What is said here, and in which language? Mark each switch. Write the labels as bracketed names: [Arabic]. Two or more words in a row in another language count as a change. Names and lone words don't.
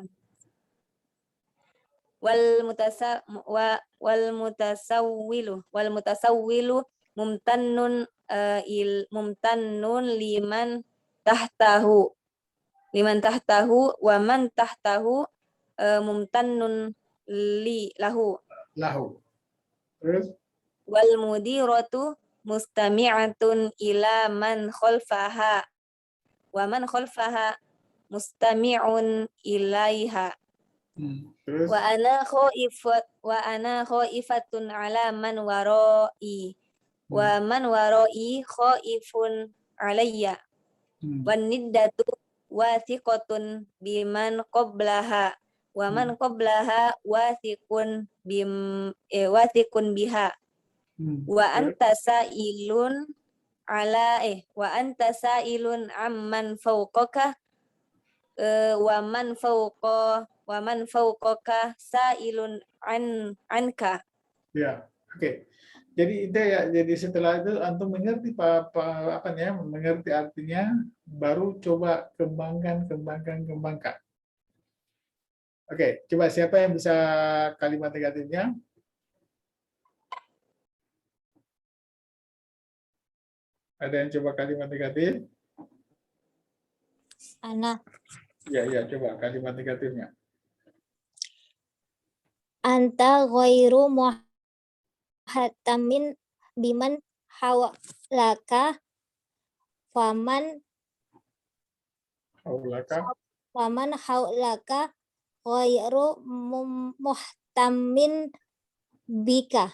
[Arabic] والمتسول ممتن لمن تحته ومن تحته ممتن له. [Indonesian] Terus? [Arabic] والمديرة مستمعة إلى من خلفها ومن خلفها مستمع إليها. [Indonesian] Terus? [Arabic] وأنا خائفة على من ورائي ومن ورائي خائف علي. والندة واثقة بمن قبلها ومن قبلها واثق بها. وأنت سائل عمن فوقك ومن فوقك سائل عنك. [Indonesian] Ya, oke. Jadi itu ya, jadi setelah itu antum mengerti mengerti artinya, baru coba kembangkan. Oke, coba siapa yang bisa kalimat negatifnya? Ada yang coba kalimat negatif? Ana. Ya, coba kalimat negatifnya. [Arabic] أنت غير مهتم بمن حولك فمن حولك غير مهتم بك.